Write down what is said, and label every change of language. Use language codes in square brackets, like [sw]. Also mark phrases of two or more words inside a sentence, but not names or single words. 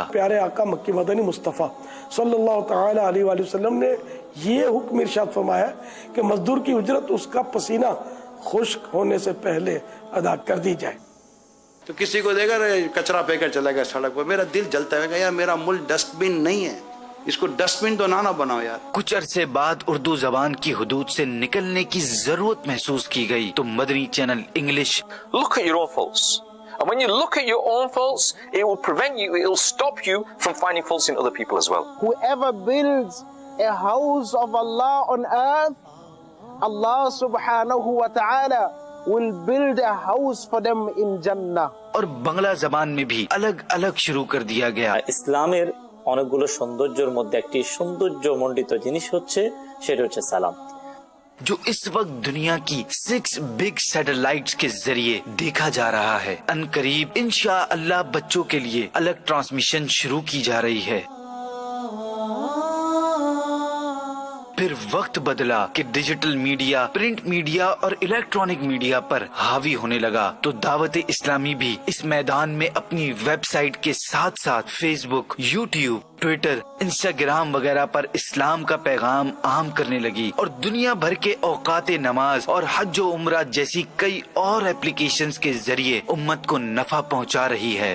[ur] پیارے آقا مکی مدنی مصطفیٰ صلی اللہ تعالی علیہ وآلہ وسلم نے یہ حکم ارشاد فرمایا کہ مزدور کی اجرت اس کا پسینہ خشک ہونے سے پہلے ادا کر دی جائے۔ تو کسی کو دے گا کچرا پہ کر چلا گیا سڑک پر، میرا دل جلتا ہے یار میرا ملک ڈسٹ بن نہیں ہے، اس کو ڈسٹ بن تو نہ بناؤ یار۔ کچھ عرصے بعد اردو زبان کی حدود سے نکلنے کی ضرورت محسوس کی گئی تو مدنی چینل انگلش [en] Look at your own faults. And when you look at your own faults, it will prevent you, it will stop you from finding faults in other people as well. Whoever builds a house of Allah on earth, Allah [ar] سبحانه وتعالى [en] will build a house for them in Jannah. [ur] اور بنگلہ زبان میں بھی الگ الگ شروع کر دیا گیا۔ [bn] ইসলামের অনেকগুলো সৌন্দর্যের মধ্যে একটি সৌন্দর্যমণ্ডিত জিনিস হচ্ছে সেটা হচ্ছে সালাম, [ur] جو اس وقت دنیا کی 6 [en] big satellites [ur] کے ذریعے دیکھا جا رہا ہے۔ ان قریب انشاءاللہ بچوں کے لیے الگ ٹرانسمیشن شروع کی جا رہی ہے۔ پھر وقت بدلا کہ [en] digital media, print media [ur] اور [en] electronic media [ur] پر حاوی ہونے لگا تو دعوت اسلامی بھی اس میدان میں اپنی ویب سائٹ کے ساتھ ساتھ فیس بک، یوٹیوب، ٹویٹر، انسٹاگرام وغیرہ پر اسلام کا پیغام عام کرنے لگی اور دنیا بھر کے اوقات نماز اور حج و عمرہ جیسی کئی اور ایپلیکیشنز کے ذریعے امت کو نفع پہنچا رہی ہے۔